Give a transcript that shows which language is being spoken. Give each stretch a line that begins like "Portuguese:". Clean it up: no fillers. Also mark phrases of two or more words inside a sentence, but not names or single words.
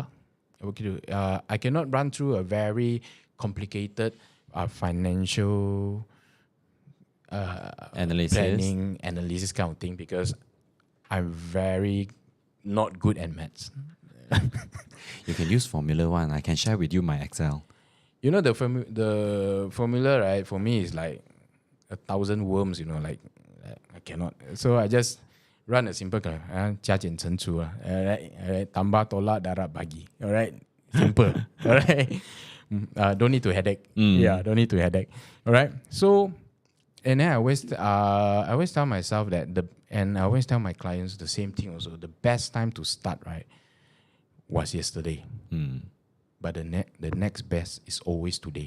English: I cannot run through a very complicated financial planning, analysis kind of thing, because I'm very not good at maths. You can use Formula One. I can share with you my Excel. You know, the formula, right, for me is like 1,000 worms, like I cannot. So I just run a simple kind of
Chinese: 加减乘除,
Malay: alright, tambah tolak darab bagi,
English: alright, simple, alright. Don't need to headache. Yeah, don't need to headache. Alright. So, and then I always tell myself that and I always tell my clients the same thing also. The best time to start, right, was yesterday. But the next best is always today.